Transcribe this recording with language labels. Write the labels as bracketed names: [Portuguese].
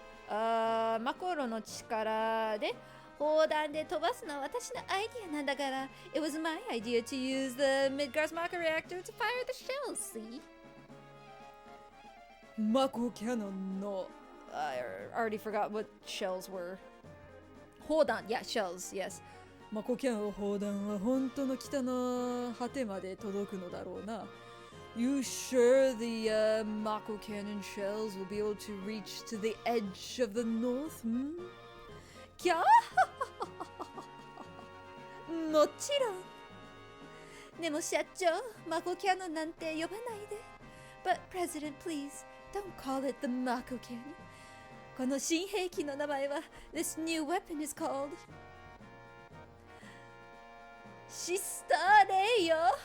[Japanese] マコーロの力で砲弾で飛ばすのは私のアイディアなんだから。 [English] It was my idea to use the Midgar's Mako reactor to fire the shells, see? Mako cannon no. I already forgot what shells were. Hold on, yeah, shells, yes. [Japanese] マコキャンの砲弾は本当の北の果てまで届くのだろうな。 [English] You sure the Mako cannon shells will be able to reach to the edge of the north? Hmm? [Japanese] キャーもちろん。でも社長、マコキャノンなんて呼ばないで。 [English] But President, please, don't call it the Mako cannon. [Japanese] この新兵器の名前は [English] This new weapon is called Sister Ray よ。